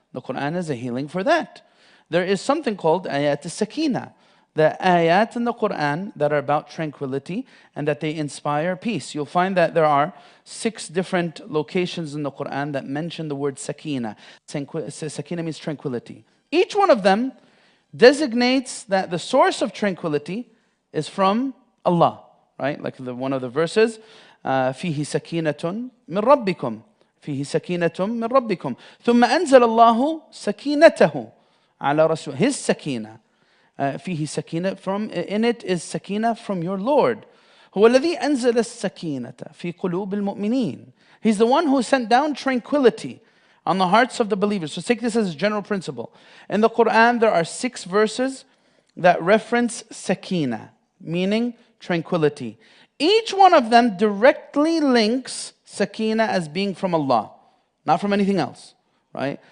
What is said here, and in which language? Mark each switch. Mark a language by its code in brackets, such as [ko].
[en] The Quran is a healing for that. There is something called ayat al-sakina, the ayat in the Quran that are about tranquility and that they inspire peace. You'll find that there are 6 different locations in the Quran that mention the word sakina. Sakina means tranquility. Each one of them designates that the source of tranquility is from Allah, right? [ar] Like one of the verses, فيه سكينة من ربكم فيه سكينة من ربكم ثم أنزل الله سكينته على رسوله. [en] His sakina, فيه سكينة, in it is sakina from your Lord. [ar] هو الذي أنزل السكينة في قلوب المؤمنين. [en] He's the one who sent down tranquility on the hearts of the believers. So take this as a general principle. In the Quran, there are 6 verses that reference sakina, meaning tranquility. Each one of them directly links sakina as being from Allah, not from anything else, right?